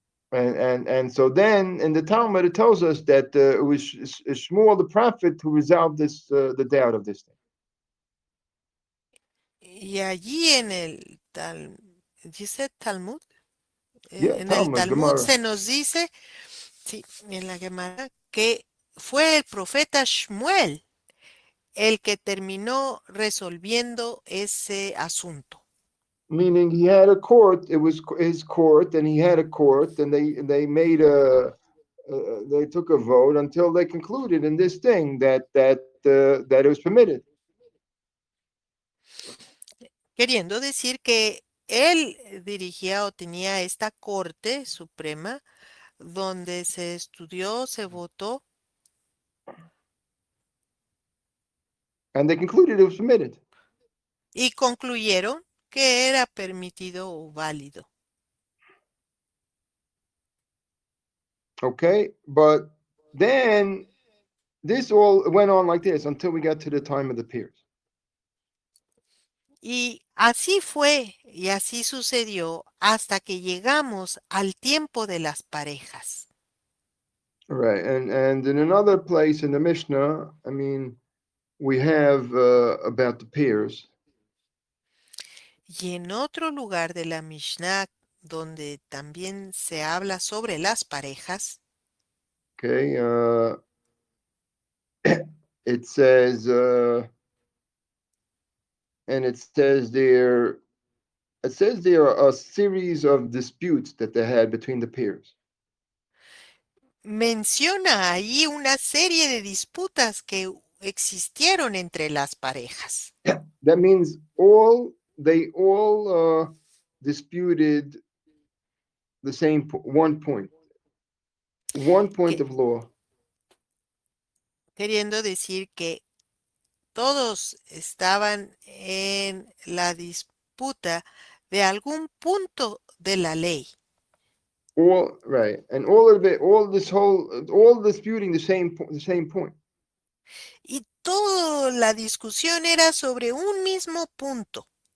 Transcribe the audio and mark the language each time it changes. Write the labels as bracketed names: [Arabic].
[English] And so then in the Talmud it tells us that it was Shmuel the prophet who resolved this the doubt of this thing. [Spanish] Y allí en el dice Talmud, [English] Yeah, [Spanish] en el Talmud, Talmud Gemara. se nos dice, sí, en la Gemara, que fue el profeta Shmuel el que terminó resolviendo ese asunto. [English] Meaning he had a court. It was his court, and he had a court, and they made they took a vote until they concluded in this thing that it was permitted. [Spanish] Queriendo decir que él dirigía o tenía esta Corte Suprema donde se estudió, se votó [English] And they concluded it was permitted. [Spanish] y concluyeron que era permitido o válido. [English] Okay, but then this all went on like this until we got to the time of the peers. [Spanish] Y así fue y así sucedió hasta que llegamos al tiempo de las parejas. [English] Right, and in another place in the Mishnah, I mean, we have about the peers. [Spanish] Y en otro lugar de la Mishnah, donde también se habla sobre las parejas, [English] Okay, it says, and it says there are a series of disputes that they had between the peers. [Spanish] menciona ahí una serie de disputas que existieron entre las parejas. [English] That means they all disputed the same one point [Spanish] que- [English] of law. [Spanish] Queriendo decir que todos estaban en la disputa de algún punto de la ley. [English] All right, and all of it, all disputing the same point. [Spanish] Y toda la discusión era sobre un mismo punto.